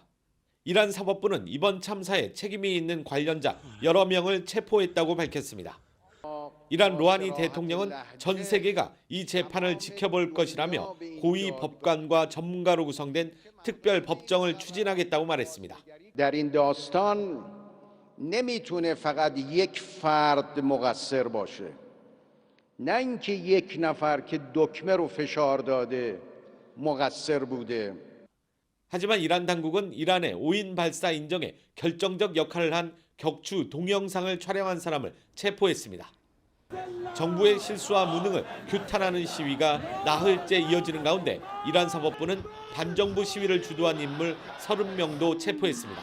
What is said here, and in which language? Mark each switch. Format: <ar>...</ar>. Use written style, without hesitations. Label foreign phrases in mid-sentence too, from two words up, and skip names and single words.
<ko>이란 사법부는 이번 참사에 책임이 있는 관련자 여러 명을 체포했다고 밝혔습니다. 이란 로하니 대통령은 전 세계가 이 재판을 지켜볼 것이라며 고위 법관과 전문가로 구성된 특별 법정을 추진하겠다고 말했습니다.</ko> <fa>در این داستان نمیتونه فقط یک فرد مقصر باشه. نه اینکه یک نفر که دکمه رو فشار داده مقصر بوده.</fa> <ko>하지만 이란 당국은 이란의 5인 발사 인정에 결정적 역할을 한 격추 동영상을 촬영한 사람을 체포했습니다. 정부의 실수와 무능을 규탄하는 시위가 나흘째 이어지는 가운데 이란 사법부는 반정부 시위를 주도한 인물 30명도 체포했습니다.</ko>